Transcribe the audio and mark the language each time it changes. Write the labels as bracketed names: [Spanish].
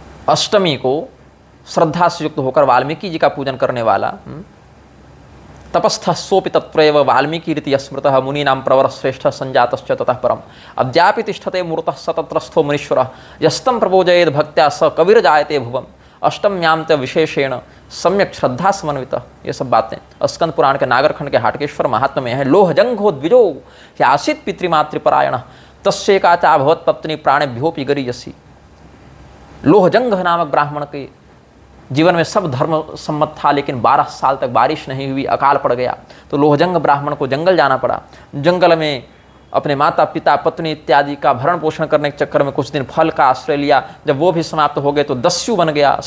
[Hindi] अष्टमी को श्रद्धा से युक्त होकर वाल्मीकि जी का पूजन करने वाला, [Sanskrit] तपस्थ सोपि तत्प्रैव वाल्मीकि रीति स्मृतः मुनीनां प्रवर श्रेष्ठ संजातश्च ततः परम अद्यापि तिष्ठते मूर्तः सतत्रस्थो मुनीश्वरः यस्तं प्रबोधयेद् भक्त्या स कविर्जायते भुवम् अष्टम्यां च विशेषेण सम्यक श्रद्धा समन्वितः। [Hindi] ये सब बातें स्कंद पुराण के नागरखंड के हाटकेश्वर महात्मा में है। [Sanskrit] लोहजंघो द्विजो ह्यासीत् पितृमातृपरायणः तस्येका चा भवत् पत्नी प्राणेभ्योऽपि गरीयसी। [Hindi] लोहजंघ नामक ब्राह्मण के जीवन में सब धर्म सम्मत था, लेकिन 12 साल तक बारिश नहीं हुई, अकाल पड़ गया, तो लोहजंघ ब्राह्मण को जंगल जाना पड़ा। जंगल में अपने माता पिता पत्नी इत्यादि का भरण पोषण करने के चक्कर में कुछ दिन फल का आश्रय लिया, जब वो भी समाप्त हो गए तो दस्यु बन गया।